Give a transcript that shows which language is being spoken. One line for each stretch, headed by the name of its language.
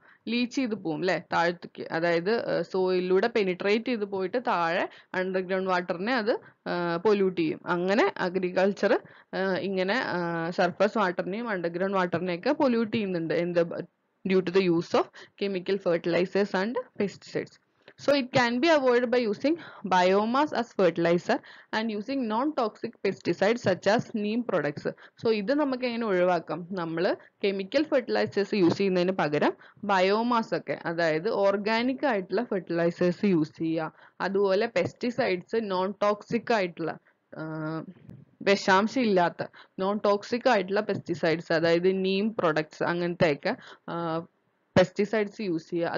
Malayalam: Leech ചെയ്ത് പോവും അല്ലെ താഴത്തേക്ക്. അതായത് സോയിലൂടെ പെനിട്രേറ്റ് ചെയ്ത് പോയിട്ട് താഴെ അണ്ടർഗ്രൗണ്ട് വാട്ടറിനെ അത് പൊല്യൂട്ട് ചെയ്യും. അങ്ങനെ അഗ്രികൾച്ചർ ഇങ്ങനെ സർഫസ് വാട്ടറിനെയും അണ്ടർഗ്രൗണ്ട് വാട്ടറിനെയൊക്കെ പൊല്യൂട്ട് ചെയ്യുന്നുണ്ട്. എന്ത്?
English: Due to the use of chemical fertilisers and pesticides. So it can be avoided by using biomass as fertilizer and using non-toxic pesticides such as neem products.
Malayalam: So ഇത് നമുക്ക് എങ്ങനെ ഒഴിവാക്കാം? നമ്മൾ chemical fertilisers use ചെയ്യുന്നതിന് പകരം biomass ഒക്കെ, അതായത് organic ആയിട്ടുള്ള ഫെർട്ടിലൈസേഴ്സ് യൂസ് ചെയ്യുക. അതുപോലെ പെസ്റ്റിസൈഡ്സ് നോൺ ടോക്സിക് ആയിട്ടുള്ള വിഷാംശം ഇല്ലാത്ത നോൺ ടോക്സിക് ആയിട്ടുള്ള പെസ്റ്റിസൈഡ്സ്, അതായത് നീം പ്രൊഡക്ട്സ് അങ്ങനത്തെയൊക്കെ പെസ്റ്റിസൈഡ്സ് യൂസ് ചെയ്യുക.